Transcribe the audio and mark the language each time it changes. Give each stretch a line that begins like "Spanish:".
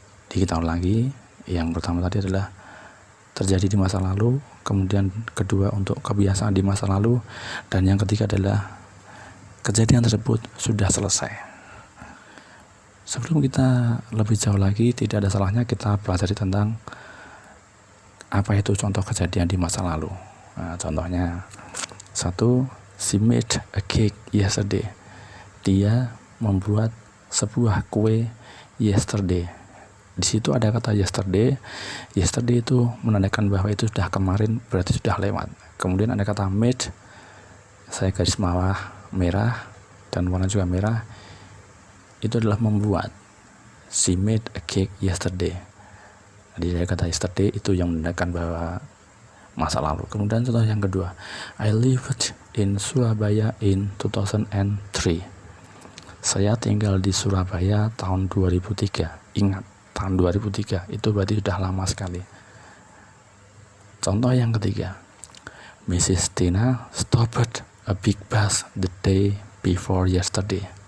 Indonesian: Kita ulang lagi, yang pertama tadi adalah terjadi di masa lalu, kemudian kedua untuk kebiasaan di masa lalu, dan yang ketiga adalah kejadian tersebut sudah selesai. Sebelum kita lebih jauh lagi, tidak ada salahnya kita pelajari tentang apa itu contoh kejadian di masa lalu. Nah, contohnya, satu,
English: she made a cake yesterday.
Indonesian: Dia membuat sebuah kue yesterday. Di situ ada kata yesterday. Yesterday itu menandakan bahwa itu sudah kemarin, berarti sudah lewat. Kemudian ada kata made, saya garis bawah merah dan warna juga merah. Itu adalah membuat.
English: She made a cake yesterday.
Indonesian: Jadi ada kata yesterday itu yang menandakan bahwa masa lalu. Kemudian contoh yang kedua,
English: I lived in Surabaya in 2003.
Indonesian: Saya tinggal di Surabaya tahun 2003. Ingat, tahun 2003 itu berarti sudah lama sekali. Contoh yang ketiga, Mrs.
English: Tina stopped a big bus the day before yesterday.